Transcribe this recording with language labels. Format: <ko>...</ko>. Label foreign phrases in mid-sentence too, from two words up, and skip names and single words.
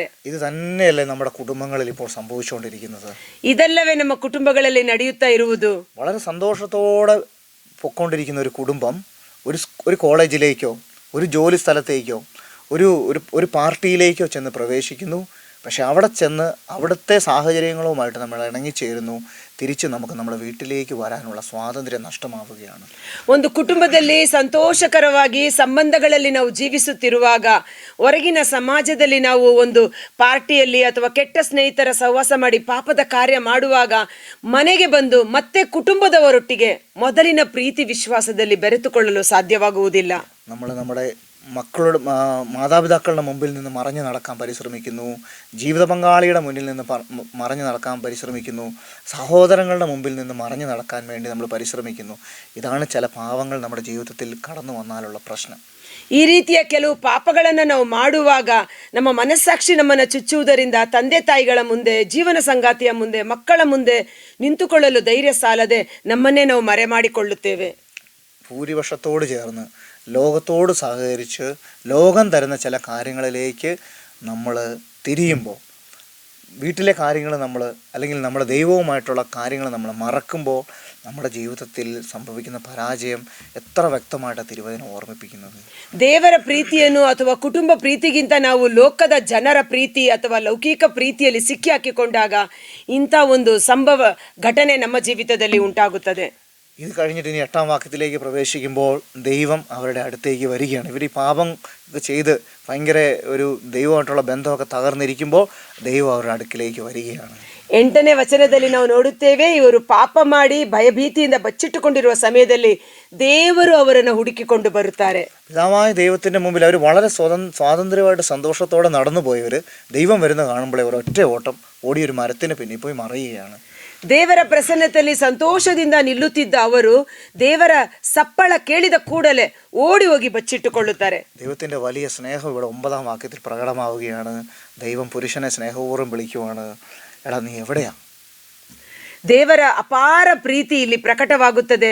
<ml>ഇത് തന്നെയല്ലേ നമ്മുടെ കുടുംബങ്ങളിൽ ഇപ്പോൾ സംഭവിച്ചുകൊണ്ടിരിക്കുന്നത്.</ml> <kn>ಇದೆಲ್ಲವೇ ನಮ್ಮ ಕುಟುಂಬಗಳಲ್ಲಿ ನಡೆಯುತ್ತಾ ಇರುವುದು.</kn> <ml>വളരെ സന്തോഷത്തോടെ പൊയ്ക്കൊണ്ടിരിക്കുന്ന ഒരു കുടുംബം ഒരു കോളേജിലേക്കോ ഒരു ജോലി സ്ഥലത്തേക്കോ ഒരു പാർട്ടിയിലേക്കോ ചെന്ന് പ്രവേശിക്കുന്നു. പക്ഷെ അവിടെ ചെന്ന് അവിടുത്തെ സാഹചര്യങ്ങളുമായിട്ട് നമ്മൾ ഇണങ്ങിച്ചേരുന്നു. തിരിച്ച് നമുക്ക് നമ്മുടെ വീട്ടിലേക്ക് വരാനുള്ള സ്വാതന്ത്ര്യം നഷ്ടമാവുകയാണ്.</ml> <kn>ಒಂದು ಕುಟುಂಬದಲ್ಲಿ ಸಂತೋಷಕರವಾಗಿ ಸಂಬಂಧಗಳಲ್ಲಿ ನಾವು ಜೀವಿಸುತ್ತಿರುವಾಗ ಹೊರಗಿನ ಸಮಾಜದಲ್ಲಿ ನಾವು ಒಂದು ಪಾರ್ಟಿಯಲ್ಲಿ ಅಥವಾ ಕೆಟ್ಟ ಸ್ನೇಹಿತರ ಸಹವಾಸ ಮಾಡಿ ಪಾಪದ ಕಾರ್ಯ ಮಾಡುವಾಗ ಮನೆಗೆ ಬಂದು ಮತ್ತೆ ಕುಟುಂಬದವರೊಟ್ಟಿಗೆ ಮೊದಲಿನ ಪ್ರೀತಿ ವಿಶ್ವಾಸದಲ್ಲಿ ಬೆರೆತುಕೊಳ್ಳಲು ಸಾಧ್ಯವಾಗುವುದಿಲ್ಲ.</kn> <ml>നമ്മുടെ മക്കളുടെ മാതാപിതാക്കളുടെ മുമ്പിൽ നിന്ന് മറഞ്ഞു നടക്കാൻ പരിശ്രമിക്കുന്നു. ജീവിത പങ്കാളിയുടെ മുന്നിൽ നിന്ന് മറഞ്ഞു നടക്കാൻ പരിശ്രമിക്കുന്നു. സഹോദരങ്ങളുടെ മുമ്പിൽ നിന്ന് മറഞ്ഞു നടക്കാൻ വേണ്ടി നമ്മൾ പരിശ്രമിക്കുന്നു. ഇതാണ് ചില പാവങ്ങൾ നമ്മുടെ ജീവിതത്തിൽ കടന്നു വന്നാലുള്ള പ്രശ്നം.</ml> <kn>ಈ ರೀತಿಯ ಕೆಲವು ಪಾಪಗಳನ್ನು ನಾವು ಮಾಡುವಾಗ ನಮ್ಮ ಮನಸ್ಸಾಕ್ಷಿ ನಮ್ಮನ್ನು ಚುಚ್ಚುವುದರಿಂದ ತಂದೆ ತಾಯಿಗಳ ಮುಂದೆ, ಜೀವನ ಸಂಗಾತಿಯ ಮುಂದೆ, ಮಕ್ಕಳ ಮುಂದೆ ನಿಂತುಕೊಳ್ಳಲು ಧೈರ್ಯ ಸಾಲದೆ ನಮ್ಮನ್ನೇ ನಾವು ಮರೆ ಮಾಡಿಕೊಳ್ಳುತ್ತೇವೆ.</kn> <ml>ഭൂരിപക്ഷത്തോട് ചേർന്ന് ലോകത്തോട് സഹകരിച്ച് ലോകം തരുന്ന ചില കാര്യങ്ങളിലേക്ക് നമ്മൾ തിരിയുമ്പോൾ, വീട്ടിലെ കാര്യങ്ങൾ നമ്മൾ അല്ലെങ്കിൽ നമ്മുടെ ദൈവവുമായിട്ടുള്ള കാര്യങ്ങൾ നമ്മൾ മറക്കുമ്പോൾ നമ്മുടെ ജീവിതത്തിൽ സംഭവിക്കുന്ന പരാജയം എത്ര വ്യക്തമായിട്ടാണ് തിരുവചനം ഓർമ്മിപ്പിക്കുന്നത്.</ml> <kn>ದೇವರ ಪ್ರೀತಿಯನ್ನು ಅಥವಾ ಕುಟುಂಬ ಪ್ರೀತಿಗಿಂತ ನಾವು ಲೋಕದ ಜನರ ಪ್ರೀತಿ ಅಥವಾ ಲೌಕಿಕ ಪ್ರೀತಿಯಲ್ಲಿ ಸಿಕ್ಕಿ ಹಾಕಿಕೊಂಡಾಗ ಇಂಥ ಒಂದು ಸಂಭವ ಘಟನೆ ನಮ್ಮ ಜೀವಿತದಲ್ಲಿ ಉಂಟಾಗುತ್ತದೆ.</kn> <ml>ഇത് കഴിഞ്ഞിട്ട് ഇനി 8-ാം വാക്യത്തിലേക്ക് പ്രവേശിക്കുമ്പോൾ ദൈവം അവരുടെ അടുത്തേക്ക് വരികയാണ്. ഇവർ ഈ പാപം ചെയ്ത് ഭയങ്കര ഒരു ദൈവമായിട്ടുള്ള ബന്ധമൊക്കെ തകർന്നിരിക്കുമ്പോൾ ദൈവം അവരുടെ അടുക്കിലേക്ക് വരികയാണ്.</ml> <kn>8ನೇ ವಚನದಲ್ಲಿ ನಾವು ನೋಡುತ್ತೇವೆ, ಇವರು ಪಾಪ ಮಾಡಿ ಭಯಭೀತಿಯಿಂದ ಬಚ್ಚಿಟ್ಟುಕೊಂಡಿರುವ ಸಮಯದಲ್ಲಿ ದೇವರು ಅವರನ್ನು ಹುಡುಕಿಕೊಂಡು ಬರುತ್ತಾರೆ.</kn> <ml>പിതാവായ ദൈവത്തിൻ്റെ മുമ്പിൽ അവർ വളരെ സ്വാതന്ത്ര്യമായിട്ട് സന്തോഷത്തോടെ നടന്നു പോയവർ ദൈവം വരുന്ന കാണുമ്പോൾ അവർ ഒറ്റ ഓട്ടം ഓടിയൊരു മരത്തിന് പിന്നിൽ പോയി മറയുകയാണ്.</ml> <kn>ದೇವರ ಪ್ರಸನ್ನತೆಯಲ್ಲಿ ಸಂತೋಷದಿಂದ ನಿಲ್ಲುತ್ತಿದ್ದ ಅವರು ದೇವರ ಸಪ್ಪಳ ಕೇಳಿದ ಕೂಡಲೇ ಓಡಿ ಹೋಗಿ ಬಚ್ಚಿಟ್ಟುಕೊಳ್ಳುತ್ತಾರೆ.</kn> <ml>ദൈവത്തിൻ്റെ വലിയ സ്നേഹം ഇവിടെ 9-ാം വാക്യത്തിൽ പ്രകടമാവുകയാണ്. ദൈവം പുരുഷനെ സ്നേഹപൂർവ്വം വിളിക്കുവാണ്, എടാ നീ എവിടെയാ?</ml> <kn>ದೇವರ ಅಪಾರ ಪ್ರೀತಿ ಇಲ್ಲಿ ಪ್ರಕಟವಾಗುತ್ತದೆ.</kn>